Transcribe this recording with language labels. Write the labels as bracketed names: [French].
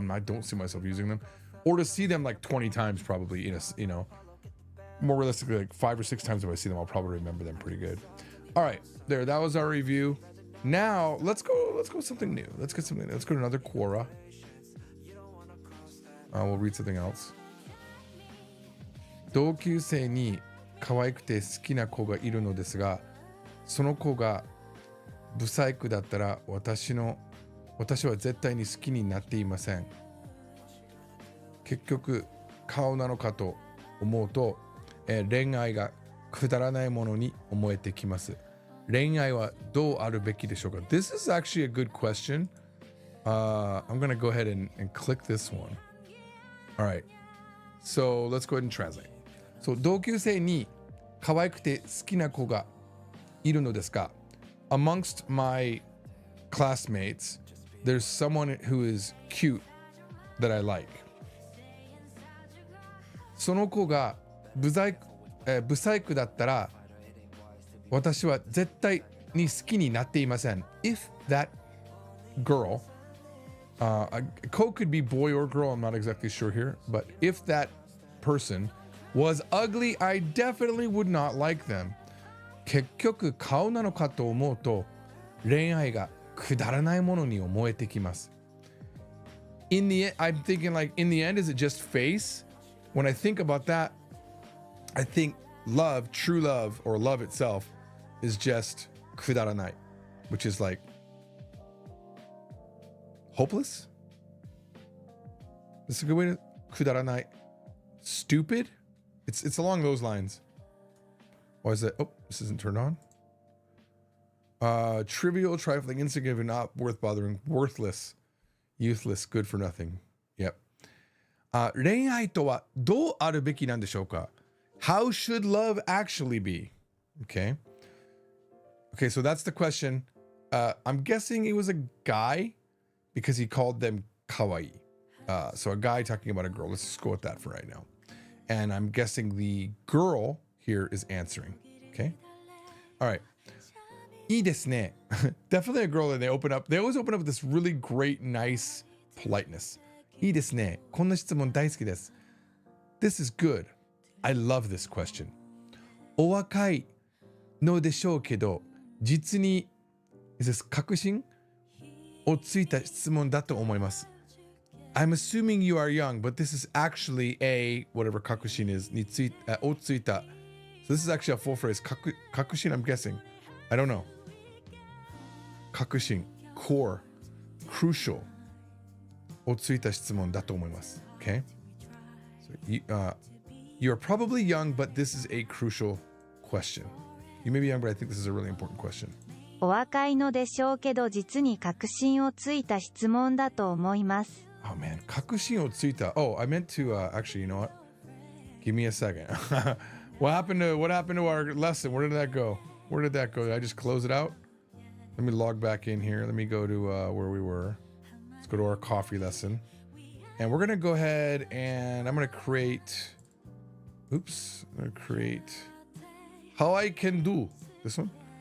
[English] I don't see myself using them, or to see them like 20 times probably. More realistically, like 5 or 6 times if I see them, I'll probably remember them pretty good. All right, there. That was our review. Now let's go with something new. Let's go to another Quora. We'll read something else. [Japanese] 同級生に可愛くて好きな子がいるのですが、その子が不細工だったら私の私は絶対に好きになっていません。結局顔なのかと思うと、恋愛がくだらないものに思えてきます。恋愛はどうあるべきでしょうか？ [English] This is actually a good question. I'm gonna go ahead and click this one. All right. So let's go ahead and translate. So [Japanese] 同級生に可愛くて好きな子がいるのですが、 [English] amongst my classmates, there's someone who is cute that I like. [Japanese] その子がブサイクだったら私は絶対に好きになっていません。 [English] If that girl, a co could be boy or girl, I'm not exactly sure here, but if that person was ugly, I definitely would not like them. [Japanese] 結局顔なのかと思うと恋愛がくだらないものに思えてきます。 [English] In the end, I'm thinking like, in the end, is it just face? When I think about that, I think love, true love, or love itself is just くだらない, which is like hopeless? This is a good way to くだらない. Stupid? It's along those lines. Why is that? Oh, this isn't turned on. Trivial, trifling, insignificant, not worth bothering, worthless, useless, good for nothing. Yep. [Japanese] 恋愛とはどうあるべきなんでしょうか? [English] How should love actually be? Okay. Okay, so that's the question. I'm guessing it was a guy because he called them kawaii. So a guy talking about a girl. Let's just go with that for right now. And I'm guessing the girl here is answering. Okay. All right. [Japanese] いいですね. [English] Definitely a girl, and they always open up with this really great, nice politeness. [Japanese] いいですね. こんな質問大好きです. [English] This is good. I love this question. [Japanese] お若いのでしょうけど、実に、 [English] is this [Japanese] 確信をついた質問だと思います. [English] I'm assuming you are young, but this is actually a, whatever 確信 is, [Japanese] についをついた. [English] So this is actually a full phrase. 確信, I'm guessing. I don't know. [Japanese] 確信, core, crucial をついた質問だと思います. [English] Okay? So you're probably young, but this is a crucial question. You may be young, but I think this is a really important question. [Japanese] お若いのでしょうけど実に確信をついた質問だと思います。 [English] Oh man, 確信をついた. Oh, I meant to actually, you know what? Give me a second. What happened to our lesson? Where did that go? Did I just close it out? Let me log back in here. Let me go to where we were. Let's go to our coffee lesson. And we're going to go ahead and I'm going to create how I can do this one.